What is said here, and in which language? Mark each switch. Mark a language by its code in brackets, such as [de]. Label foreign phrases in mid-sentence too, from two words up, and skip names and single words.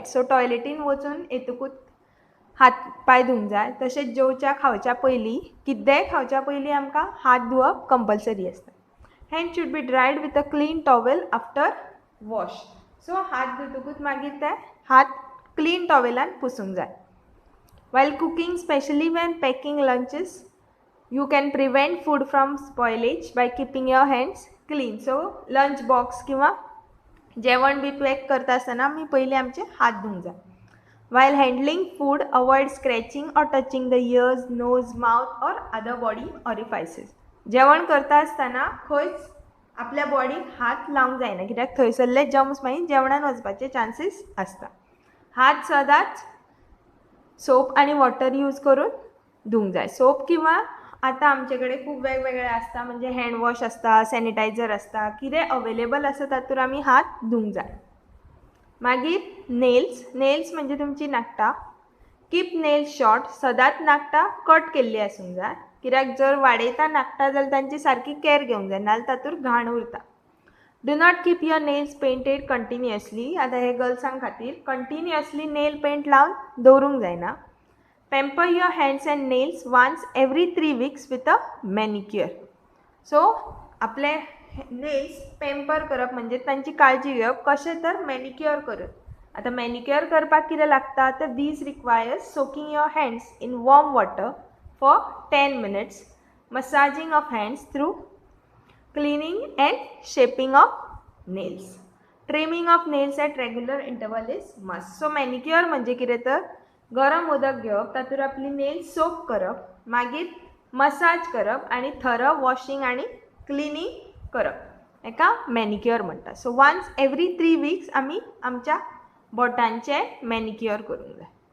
[kok] सो टॉयलेटीन वचून येतकूच हात पाय धुवंक जाय. तशेंच जेवच्या खावच्या पयलीं, कितेंय खावच्या पयलीं आमकां हात धुवप कंपल्सरी आसता. [en] hand should be dried with a clean towel after wash. [kok] सो हात धुतकूच मागीर ते हात क्लीन टॉवेलान पुसूंक जाय. [en] While cooking, especially when packing lunches, you can prevent food from spoilage by keeping your hands clean. So lunch box [kok] किंवा जेवण बी पॅक करता आसतना आमी पयलीं आमचे हात धुवंक जाय. [en] While handling food, avoid scratching or touching the ears, nose, mouth or other body orifices. [kok] जेवण करता आसतना खंयच आपल्या बॉडीक हात लावंक जायना, कित्याक थंयसरले जर्म्स मागीर जेवणान वचपाचे चान्सीस आसता. हात सदांच सोप आणि वॉटर यूज करून धुवंक जाय. सोप किंवा आतां आमचे कडेन खूब वेगवेगळे आसता, म्हणजे हँड वॉश आसता, सॅनिटायझर आसता, कितें अवेलेबल आसा तातूंत आमी हात धुवंक जाय. मागीर नेल्स म्हणजे तुमची नाखटां. [en] keep nails short, [kok] सदांच नाखटां कट केल्ली आसूंक जाय, कित्याक जर वाडयता नाखटां जाल्यार तांची सारकी कॅर घेवंक जाय, नाजाल्यार तातूंत घाण उरता. [en] do not keep your nails painted continuously. [kok] आतां हे गर्ल्सां खातीर कंटिन्युअसली [en] nail paint [kok] लावन दवरूंक जायना. [en] pamper your hands and nails once every 3 weeks with a manicure. [kok] सो आपले नेल्स पेम्पर करप म्हणजे तांची काळजी घेवप कशें, तर मॅनिक्युअर करप. आतां मॅनिक्युअर करपाक कितें लागता, तर [en] these requires soaking your hands in warm water for 10 minutes, massaging of hands through cleaning and shaping of nails. Trimming of nails at regular interval is must. So manicure [kok] म्हणजे कितें, तर गरम उदक घेवप, तातूंत आपली नेल्स सोक करप, मागीर मसाज करप आनी थरव वॉशिंग आनी क्लिनींग करप, हेका मॅनिक्युअर म्हणटा. [en] so once every 3 weeks [kok] आमी आमच्या बोटांचे मॅनिक्युअर करूंक जाय.